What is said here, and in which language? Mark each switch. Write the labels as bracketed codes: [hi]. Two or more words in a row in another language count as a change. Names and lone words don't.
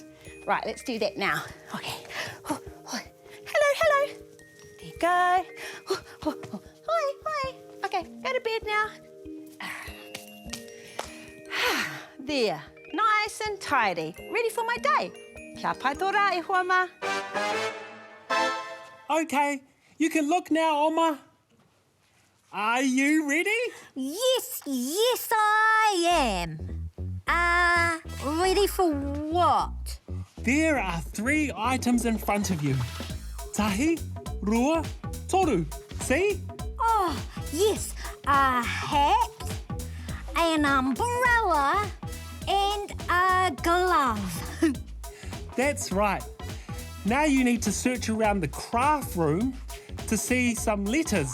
[en] Right, let's do that now. Okay. Hello. There you go. Hi. Okay, go to bed now. There, nice and tidy. Ready for my day. [mi] Kia pai tō rā e hoa mā. [en] Okay, you can look now, Oma. Are you ready? Yes, I am. Ready for what? There are 3 items in front of you. [mi] Tahi, rua, toru. [en] See? Oh, yes, a hat, an umbrella, and a glove. That's right. Now you need to search around the craft room to see some letters.